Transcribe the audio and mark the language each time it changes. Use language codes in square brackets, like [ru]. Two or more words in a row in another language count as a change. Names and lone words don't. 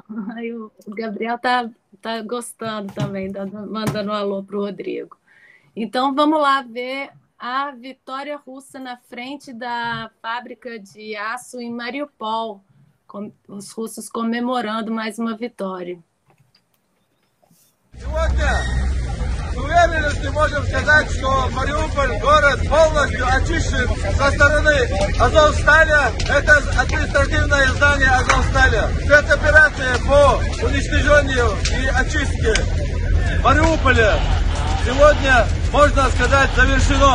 [pt] Aí o Gabriel tá gostando também, mandando um alô para o Rodrigo. Então, vamos lá ver a vitória russa na frente da fábrica de aço em Mariupol, com os russos comemorando mais uma vitória. [ru] С уверенностью можем сказать, что Мариуполь город полностью очищен со стороны Азовсталя. Это административное здание Азовсталя. Спецоперация по уничтожению и очистке Мариуполя сегодня, можно сказать, завершено.